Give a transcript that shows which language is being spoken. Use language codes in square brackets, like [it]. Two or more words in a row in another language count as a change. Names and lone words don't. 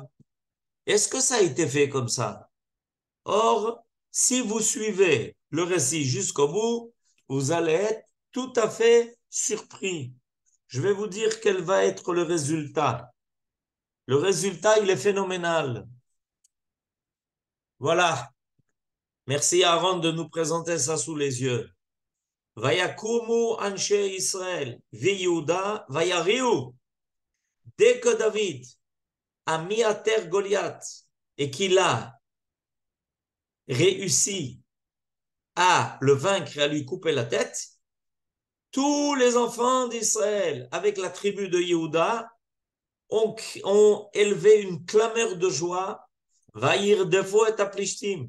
[fr] Est-ce que ça a été fait comme ça? Or, si vous suivez le récit jusqu'au bout, vous allez être tout à fait surpris. Je vais vous dire quel va être le résultat. Le résultat, il est phénoménal. Voilà. Merci Aaron de nous présenter ça sous les yeux. [he] ויקומו אנשי ישראל ויהודה ויריעו. [fr] Dès que David a mis à terre Goliath et qu'il a réussi à le vaincre et à lui couper la tête, tous les enfants d'Israël, avec la tribu de Yehuda, ont élevé une clameur de joie, [he] וירדפו את פלשתים.